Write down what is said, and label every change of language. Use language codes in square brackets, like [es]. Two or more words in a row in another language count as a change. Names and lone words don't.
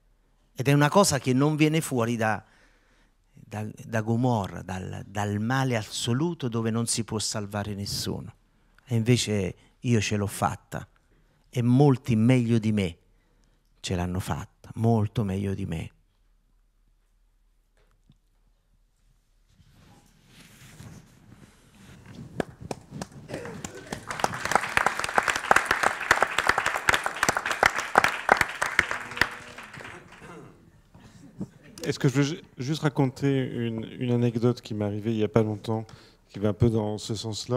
[it] Ed è una cosa che non viene fuori da Gomorra, dal male assoluto dove non si può salvare nessuno. E invece io ce l'ho fatta. E molti meglio di me ce l'hanno fatta, molto meglio di me. [fr] Est-ce que je veux juste raconter une anecdote qui m'est arrivée il n'y a pas longtemps, qui va un peu dans ce sens-là.